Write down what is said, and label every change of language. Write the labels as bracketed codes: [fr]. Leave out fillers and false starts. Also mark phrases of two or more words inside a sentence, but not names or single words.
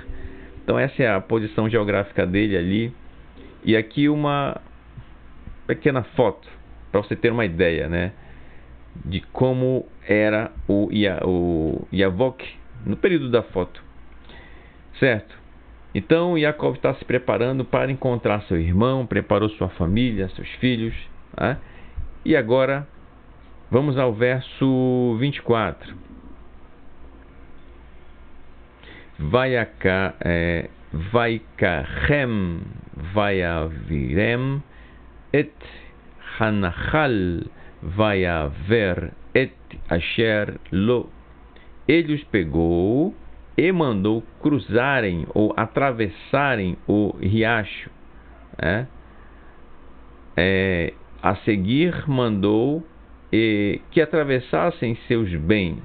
[pt] Então, essa é a posição geográfica dele ali. E aqui uma pequena foto, para você ter uma ideia, né, de como era o Yavok no período da foto, certo? Então Yaakov está se preparando para encontrar seu irmão, preparou sua família, seus filhos, né? E agora vamos ao verso 24. [he] ויקחם ויעברם את הנחל ויעבר את אשר לו. [pt] Ele os pegou e mandou cruzarem ou atravessarem o riacho. A seguir mandou que atravessassem seus bens.